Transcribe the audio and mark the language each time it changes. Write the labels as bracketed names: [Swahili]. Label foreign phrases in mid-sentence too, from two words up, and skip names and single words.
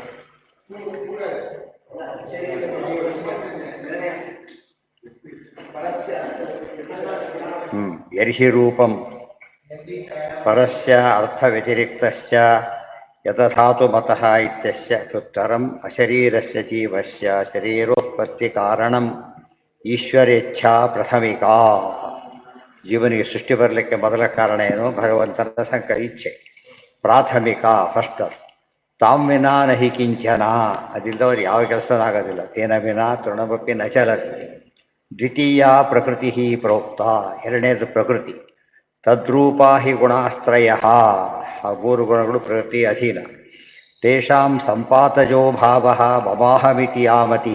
[Sanskrit] ಯರ್ಹಿ ರೂಪಂ ಪರಸ್ಯ ಅರ್ಥವ್ಯತಿರಿಕ್ತಸ್ಯ ಯತಧಾತು ಮತಃ ಇತ್ಯಸ್ಯ ಉತ್ತರಂ ಅಶರೀರಸ್ಯ ಜೀವಸ್ಯ ಶರೀರೋತ್ಪತ್ತಿ ಕಾರಣಂ ಈಶ್ವರೇಚ್ಛಾ ಪ್ರಥಮಿಕಾ. [Kannada] ಜೀವನಿಗೆ ಸೃಷ್ಟಿ ಬರಲಿಕ್ಕೆ ಮೊದಲ ಕಾರಣ ಏನು? ಭಗವಂತನ ಇಚ್ಛೆ. ಪ್ರಾಥಮಿಕ ಫಸ್ಟ್. [Sanskrit] ತಾಂ ವಿನಾ ನಹಿ ಕಿಂಚನ, [Kannada] ಅದಿಲ್ಲದವ್ರು ಯಾವ ಕೆಲಸನೂ ಆಗೋದಿಲ್ಲ. [Sanskrit] ತೇನ ವಿನಾ ತೃಣಮಪಿ ನ ಚಲತಿ. ದ್ವಿತೀಯ ಪ್ರಕೃತಿ ಪ್ರೋಕ್ತ, [Kannada] ಎರಡನೇದು ಪ್ರಕೃತಿ. [Sanskrit] ತದ್ರೂಪಾ ಹಿ ಗುಣಾಸ್ತ್ರಯ, [Kannada] ಆ ಮೂರು ಗುಣಗಳು ಪ್ರಕೃತಿ ಅಧೀನ. [Sanskrit] ತೇಷಾಂ ಸಂಪಾತಜೋ ಭಾವ ಮಮಾಹಮಿತಿ ಯಾಮತಿ.